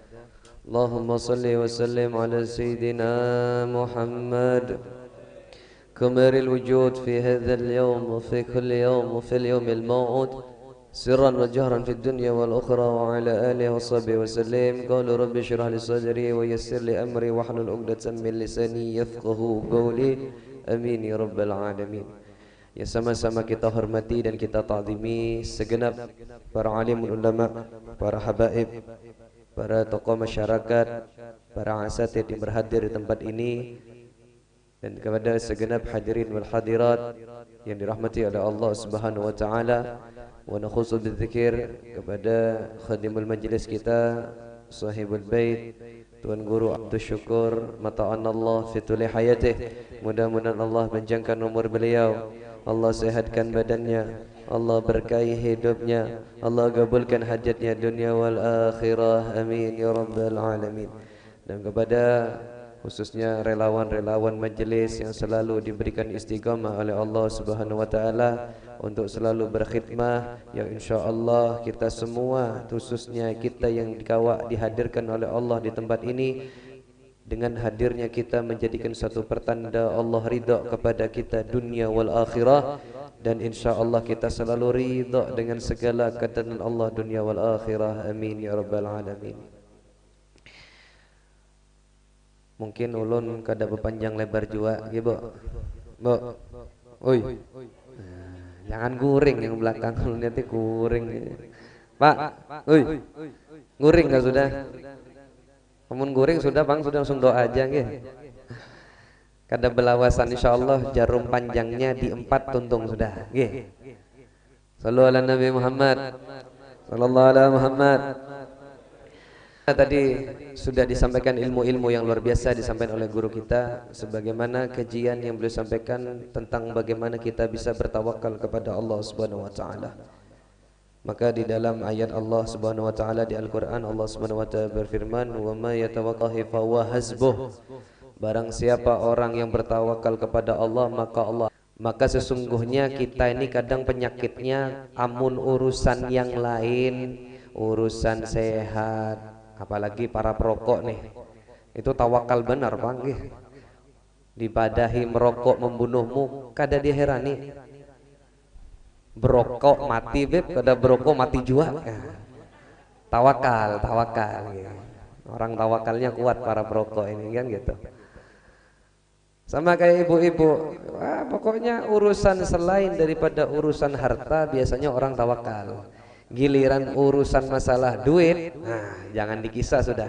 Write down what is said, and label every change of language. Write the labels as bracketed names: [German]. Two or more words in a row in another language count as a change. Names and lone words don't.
[Arabic] اللهم صل وسلم على سيدنا محمد كمر الوجود في هذا اليوم وفي كل يوم وفي اليوم الموعود سرا وجهرا في الدنيا والأخرى وعلى آله وصحبه وسلم. قالوا رب اشرح لي صدري ويسر لي أمري واحلل عقدة من لساني يفقهوا قولي آمين يا رب العالمين. [Indonesian] Ya, sama-sama kita hormati dan kita ta'zimi segenap para alim ulama, para habaib, para tokoh masyarakat, para asatidz yang berhadir di tempat ini, dan kepada segenap [Arabic] الحاضرين والحاضرات [Indonesian] yang dirahmati oleh Allah [Arabic] سبحانه وتعالى. ونخص بالذكر kepada خادم المجلس kita, صاحب البيت, Tuan Guru Abdul Syukur, متعنا الله بطول حياته. [Indonesian] Mudah-mudahan Allah panjangkan umur beliau, Allah sehatkan badannya, Allah berkahi hidupnya, Allah kabulkan hajatnya [Arabic] الدنيا والآخرة, آمين يا رب العالمين. [Indonesian] Dan kepada khususnya relawan-relawan majelis yang selalu diberikan istiqamah oleh Allah [Arabic] سبحانه وتعالى [Indonesian] untuk selalu berkhidmah, yang insyaallah kita semua, khususnya kita yang dihadirkan oleh Allah di tempat ini, dengan hadirnya kita menjadikan satu pertanda Allah ridha kepada kita [Arabic] الدنيا والآخرة, [Indonesian] dan insyaallah kita selalu ridha dengan segala keadaan Allah [Arabic] الدنيا والآخرة, آمين يا رب العالمين. [Banjar] Mungkin ulun kada berpanjang lebar jua nggih, Bu. Oi. Jangan guring yang belakang, ulun nanti guring. Pak, oi. Guring enggak sudah? Namun guring sudah Bang, sudah langsung doa aja nggih. Kada belawasan insyaallah jarum panjangnya di 4 tuntung sudah nggih. [Arabic] صلوا على النبي محمد صلى الله عليه محمد. [Indonesian] Tadi sudah disampaikan ilmu-ilmu yang luar biasa disampaikan oleh guru kita, sebagaimana kajian yang beliau sampaikan tentang bagaimana kita bisa bertawakal kepada Allah [Arabic] سبحانه وتعالى. [Indonesian] Maka di dalam ayat Allah [Arabic] سبحانه وتعالى [Indonesian] di Al-Qur'an, Allah [Arabic] سبحانه وتعالى [Indonesian] berfirman, [Arabic] "ومن يتوكل فهو حسبه." [Indonesian] Barang siapa orang yang bertawakal kepada Allah, maka sesungguhnya kita ini kadang penyakitnya amun urusan yang lain, urusan sehat, apalagi para perokok nih. [Banjar] Itu tawakal benar, Bang nggih. Dipadahi merokok membunuhmu, kada diherani. Berokok mati beb, kada berokok mati jua. [Indonesian] Tawakal gitu. Orang tawakalnya kuat para perokok ini kan gitu. Sama kayak ibu-ibu, pokoknya urusan selain daripada urusan harta biasanya orang tawakal. Giliran urusan masalah duit, nah jangan dikisah sudah.